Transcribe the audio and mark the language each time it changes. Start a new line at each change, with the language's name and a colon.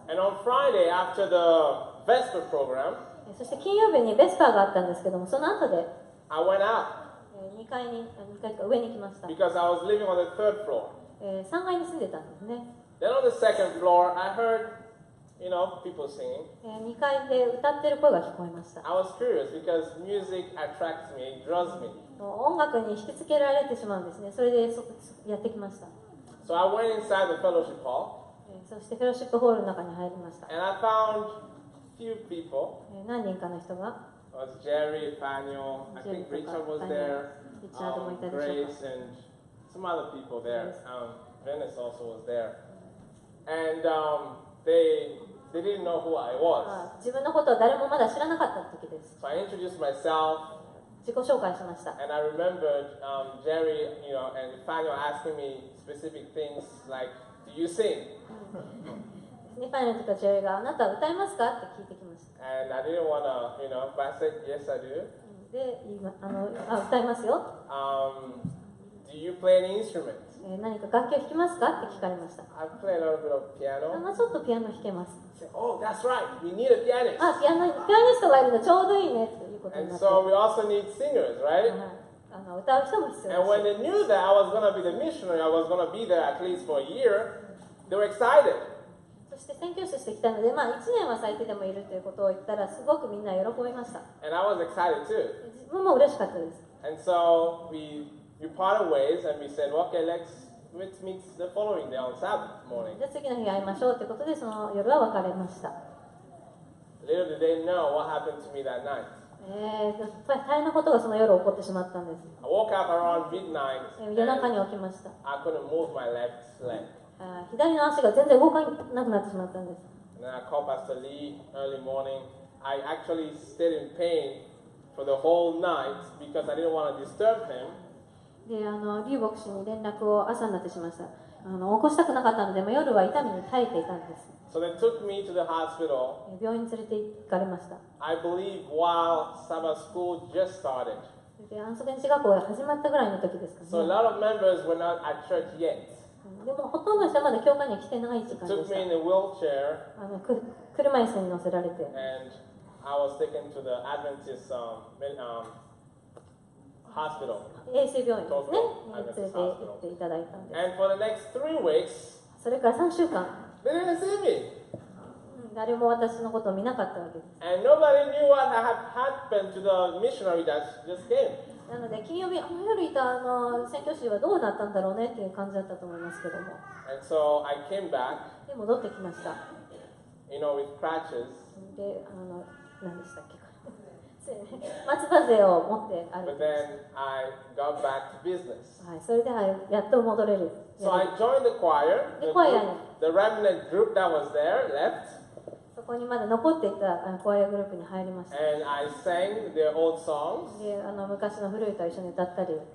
English: And on Friday, after the Vesper program,
Japanese: そして金曜日にベスパーがあったんですけども、その後で
English: I went out
Japanese: 2階か上に来ました。
English: because I was living on the third floor.
Japanese: 3階に住んでたんですね。
English: Then on the second floor, I heard, people singing.
Japanese: 2階で歌ってる声が聞こえました。
English: I was curious because music attracts me, it draws me.
Japanese: 音楽に引きつけられてしまうんですね。それでやってきました。
English: So I went inside the fellowship hall
Japanese: そしてフェローシップホールの中に入りました。
English: and I found few people.
Japanese: 何人かの人が
English: It was Jerry, Faniel, I think Richard was there, Grace, and some other people there. Venice also was there. And they didn't know who I was.
Japanese: 自分のことを誰もまだ知らなかった時です。
English: So I introduced myself.
Japanese: 自己紹介しました。
English: And I remembered Jerry, and Faniel asking me specific things like, "Do you sing?"
Japanese: ファイナルとかジェリーがあなたは歌いますかって聞いてきました。
English: And I didn't want to, but I said, "Yes, I do."
Japanese: で、歌いますよ。
English: Do you play any instrument?
Japanese: 何か楽器を弾きますかって聞かれました。
English: I play a little bit of piano.
Japanese: ちょっとピアノ弾けます。
English: I said, "Oh, that's right. We need a pianist."
Japanese: ピアニストがいるのちょうどいいねっていうことに
English: And
Japanese: なって。
English: so we also need singers, right?
Japanese: 歌う人も必要
English: And when they knew that I was going to be the missionary, I was going to be there at least for a year, they were excited.
Japanese: そして宣教師として来たので、1年は最低でもいるということを言ったら、すごくみんな喜びました。
English: And I was excited too.
Japanese: 自分も嬉しかったです。
English: And so we parted ways and we said, well, okay, let's meet the following day on Sabbath morning.
Japanese: じゃあ次の日会いましょうということで、その夜は別れました。
English: Little did they know what happened to me that night.
Japanese: 大変なことがその夜起こってしまったんです。
English: I woke up around midnight
Japanese: 夜中
English: and
Japanese: に起きました。
English: I couldn't move my left leg.
Japanese: 左の足が全然動かなくなってしまったんです。
English: And then I called Pastor Lee early morning. I actually stayed in pain for the whole night because I didn't want to disturb him.
Japanese: で、リー牧師に連絡を朝になってしました。起こしたくなかったので、夜は痛みに耐えていたんです。
English: So they took me to the hospital.
Japanese: 病院に連れて行かれました。
English: I believe while Sabbath school just started.
Japanese: で、安息日学校が始まったぐらいの時ですかね。
English: So a lot of members were not at church yet.
Japanese: でもほとんどの人はまだ教会には来てない時間で
English: Took
Japanese: し
English: me
Japanese: た。
English: in a wheelchair
Japanese: 車椅子に乗せられて、
English: and I was taken to the Adventist hospital.
Japanese: 衛生病院ですね。東京連れて行っていただいたんです。
English: And for the next 3 weeks,
Japanese: それから3週間、
English: they didn't see me.
Japanese: 誰も私のことを見なかったわけです。
English: And nobody knew what had happened to the missionary that just came.
Japanese: なので、金曜日、夜いた宣教師はどうなったんだろうねっていう感じだったと思いますけども。
English: And so I came back,
Japanese: で、戻ってきました。
English: with crutches.
Japanese: で、何でしたっけ松葉杖を持って歩いてまし
English: then I got back to business.
Japanese: た。はい、それで、やっと戻れる。
English: So I joined the choir. The choir. The remnant group that was there left.
Japanese: そこにまだ残っていたコアヤグループに入りました。
English: And I sang their old songs.
Japanese: で、昔の古いと一緒に歌ったり、